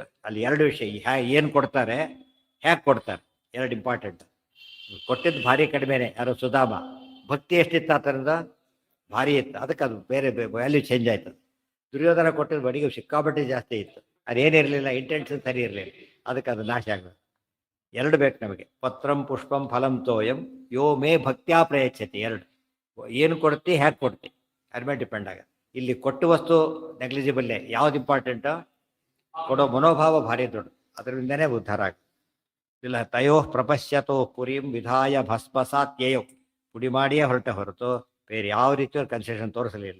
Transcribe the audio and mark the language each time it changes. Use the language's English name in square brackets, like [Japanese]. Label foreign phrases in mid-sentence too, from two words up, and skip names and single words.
[Kannada] ಅಲ್ಲಿ ಎರಡು ವಿಷಯ, ಏನು ಕೊಡ್ತಾರೆ, ಹೇಗೆ ಕೊಡ್ತಾರೆ, ಎರಡು ಇಂಪಾರ್ಟೆಂಟ್. ಕೊಟ್ಟಿದ್ದು ಭಾರಿ ಕಡಿಮೆನೆ. ಯಾರು ಸುಧಾಮ ಭಕ್ತಿ ಎಷ್ಟಿತ್ತು ಆತನದ, ಭಾರಿ ಇತ್ತು. ಅದಕ್ಕೆ ಅದು ಬೇರೆ [English] value change [Kannada] ಆಯ್ತು. ದುರ್ಯೋಧನ ಕೊಟ್ಟಿದ್ದು ಬಡಿಗೆ ಸಿಕ್ಕಾಪಟ್ಟೆ ಜಾಸ್ತಿ ಇತ್ತು. ಅದೇನಿರಲಿಲ್ಲ, ಇಂಟೆನ್ಷನ್ ಸರಿ ಇರಲಿಲ್ಲ. ಅದಕ್ಕೆ ಅದು ನಾಶ ಆಗೋದು. ಎರಡು ಬೇಕು ನಮಗೆ, [Sanskrit] ಪತ್ರಂ ಪುಷ್ಪಂ ಫಲಂ ತೋಯಂ ಯೋ ಮೇ ಭಕ್ತ್ಯಾ ಪ್ರಯಚ್ಛತಿ. [Kannada] ಎರಡು, ಏನು ಕೊಡ್ತಿ, ಹೇಗೆ ಕೊಡ್ತಿ, ಅದ್ರ ಮೇಲೆ ಡಿಪೆಂಡ್ ಆಗುತ್ತೆ. ಇಲ್ಲಿ ಕೊಟ್ಟು ವಸ್ತು ನೆಗ್ಲಿಜಿಬಲ್ಲೇ. ಯಾವ್ದು ಇಂಪಾರ್ಟೆಂಟು, ಕೊಡೋ ಮನೋಭಾವ ಭಾರಿ ದೊಡ್ಡ. ಅದರಿಂದನೇ ಉದ್ಧಾರ ಆಗುತ್ತೆ. ಇಲ್ಲ [Sanskrit] ತಯೋ ಪ್ರಪಶ್ಯತೋ ಪುರಿಂ ವಿಧಾಯ ಭಸ್ಮಸಾತ್ಯಯೋ, [Kannada] ಪುಡಿ ಮಾಡಿಯೇ ಹೊರಟೆ ಹೊರತು ಬೇರೆ ಯಾವ ರೀತಿಯ ಕನ್ಸೆಷನ್ ತೋರಿಸಲಿಲ್ಲ.